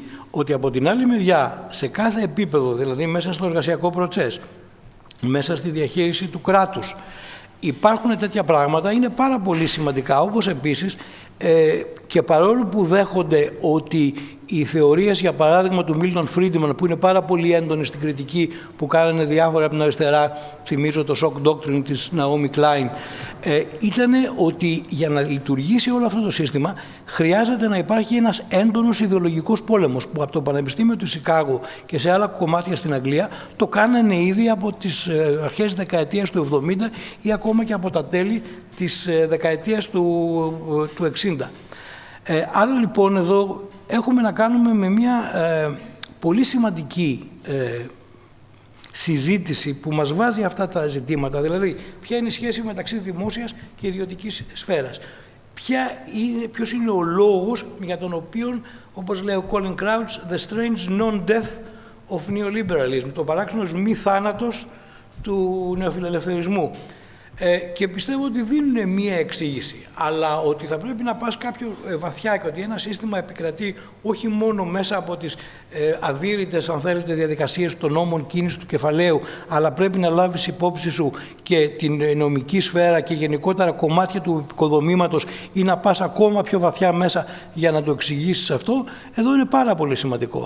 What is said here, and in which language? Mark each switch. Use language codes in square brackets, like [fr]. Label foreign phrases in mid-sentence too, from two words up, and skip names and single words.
[el] Ότι από την άλλη μεριά, σε κάθε επίπεδο, δηλαδή μέσα στο εργασιακό προτσές, μέσα στη διαχείριση του κράτους, υπάρχουν τέτοια πράγματα, είναι πάρα πολύ σημαντικά, όπως επίσης και παρόλο που δέχονται ότι οι θεωρίες, για παράδειγμα, του Μίλτον Φρίντμαν, που είναι πάρα πολύ έντονη στην κριτική που κάνανε διάφορα από την αριστερά, θυμίζω το [en] shock doctrine [el] της Naomi Klein, ήταν ότι για να λειτουργήσει όλο αυτό το σύστημα χρειάζεται να υπάρχει ένας έντονος ιδεολογικός πόλεμος, που από το Πανεπιστήμιο του Σικάγο και σε άλλα κομμάτια στην Αγγλία το κάνανε ήδη από τις αρχές της δεκαετίας του 70 ή ακόμα και από τα τέλη της δεκαετίας του 60. Άρα λοιπόν εδώ έχουμε να κάνουμε με μια πολύ σημαντική συζήτηση που μας βάζει αυτά τα ζητήματα, δηλαδή ποια είναι η σχέση μεταξύ δημόσιας και ιδιωτικής σφαίρας. Ποιος είναι ο λόγος για τον οποίο, όπως λέει ο Colin Crouch, [en] the strange non-death of neoliberalism, [el] το παράξενος μη θάνατος του νεοφιλελευθερισμού. Και πιστεύω ότι δίνουν μία εξήγηση, αλλά ότι θα πρέπει να πας κάποιο βαθιά και ότι ένα σύστημα επικρατεί όχι μόνο μέσα από τις αδύρυτες, αν θέλετε, διαδικασίες των νόμων κίνησης του κεφαλαίου, αλλά πρέπει να λάβεις υπόψη σου και την νομική σφαίρα και γενικότερα κομμάτια του οικοδομήματος ή να πας ακόμα πιο βαθιά μέσα για να το εξηγήσεις αυτό, εδώ είναι πάρα πολύ σημαντικό.